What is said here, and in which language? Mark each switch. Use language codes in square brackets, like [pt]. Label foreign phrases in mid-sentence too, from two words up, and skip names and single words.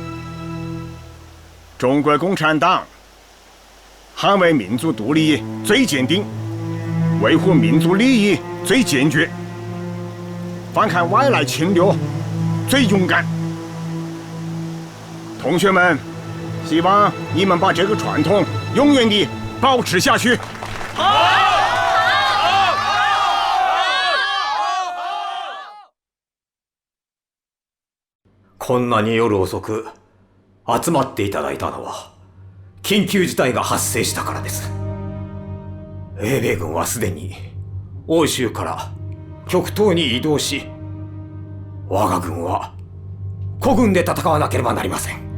[zh] 中国共产党捍卫民族独立最坚定，维护民族利益最坚决，反抗外来侵略最勇敢。同学们，希望你们把这个传统永远地保持下去。 [ja] こんなに夜遅く集まっていただいたのは緊急事態が発生したからです。英米軍はすでに欧州から極東に移動し、我が軍は孤軍で戦わなければなりません。